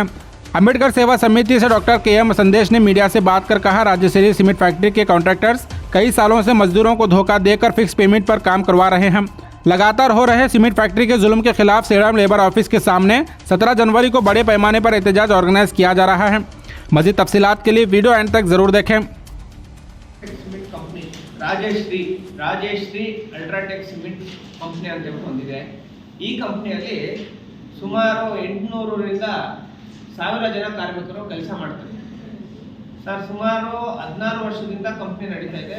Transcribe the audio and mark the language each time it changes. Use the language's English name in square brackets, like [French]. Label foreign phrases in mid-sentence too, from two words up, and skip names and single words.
[Hindi] अंबेडकर सेवा समिति से डॉक्टर के.एम. संदेश ने मीडिया से बात कर कहा, राजश्री सीमेंट फैक्ट्री के कॉन्ट्रैक्टर्स कई सालों से मजदूरों को धोखा देकर [English] fix payment [Hindi] पर काम करवा रहे हैं। लगातार हो रहे [English] cement factory [Hindi] के जुल्म के खिलाफ सेड़म [English] labour office [Hindi] के सामने 17 जनवरी को बड़े पैमाने पर एहतजाज ऑर्गेनाइज किया जा रहा है। मजीद तफसीलात के लिए [English] video end [Hindi] तक जरूर देखें। [Kannada] ರಾಜಶ್ರೀ ಅಲ್ಟ್ರಾಟೆಕ್ ಸಿಮೆಂಟ್ ಕಂಪನಿ ಅಂತ ಹೊಂದಿದೆ। ಈ ಕಂಪನಿಯಲ್ಲಿ ಸುಮಾರು 800ರಿಂದ 1000 ಜನ ಕಾರ್ಮಿಕರು ಕೆಲಸ ಮಾಡ್ತಾರೆ ಸರ್। ಸುಮಾರು 16 ವರ್ಷದಿಂದ ಕಂಪನಿ ನಡೀತಾ ಇದೆ।